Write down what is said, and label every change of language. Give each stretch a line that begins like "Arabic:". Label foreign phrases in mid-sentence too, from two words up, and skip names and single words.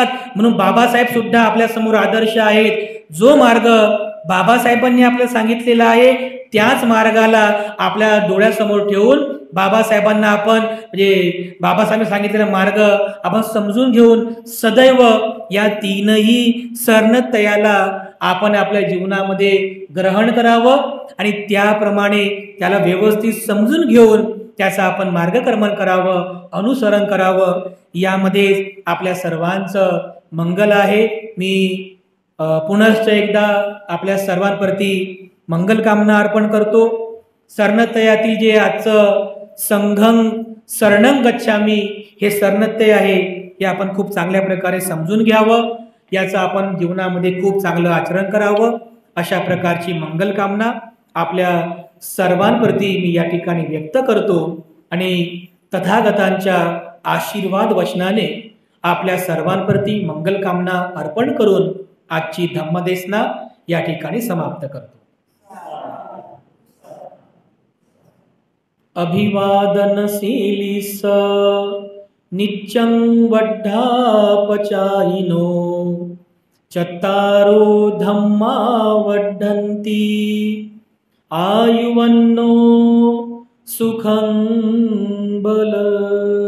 Marathi: म्हणून बाबासाहेब सुद्धा आपल्या समोर आदर्श आहेत. जो मार्ग बाबासाहेबांनी आपल्याला सांगितलेला आहे त्याच मार्गाला आपल्या डोळ्यासमोर ठेवून बाबासाहेबांना आपण म्हणजे बाबासाहेबांनी सांगितलेला मार्ग आपण समजून घेऊन सदैव या 3ही शरणत्याला आपण आपल्या जीवनामध्ये ग्रहण करावं आणि त्याप्रमाणे त्याला व्यवस्थित समजून घेऊन त्याचा आपण मार्गक्रमण करावं, अनुसरण करावं. यामध्ये आपल्या सर्वांचं मंगल आहे. मी पुनश्च एकदा आपल्या सर्वांप्रती मंगल कामना अर्पण करतो. शरणत्यातील जे आजचं
Pali: संघं शरणं गच्छामी
Marathi: हे शरणत्य आहे, हे आपण खूप चांगल्या प्रकारे समजून घ्यावं, याचं आपण जीवनामध्ये खूप चांगलं आचरण करावं, अशा प्रकारची मंगल कामना आपल्या सर्वांप्रती मी या ठिकाणी व्यक्त करतो आणि तथागतांच्या आशीर्वाद वचनाने आपल्या सर्वांप्रती मंगल कामना अर्पण करून आजची धम्मदेशना या ठिकाणी समाप्त करतो.
Pali: अभिवादनशीलिस नित्यं वड्ढापचायिनो चत्तारो धम्मा वड्ढन्ति आयुवन्नो सुखं बल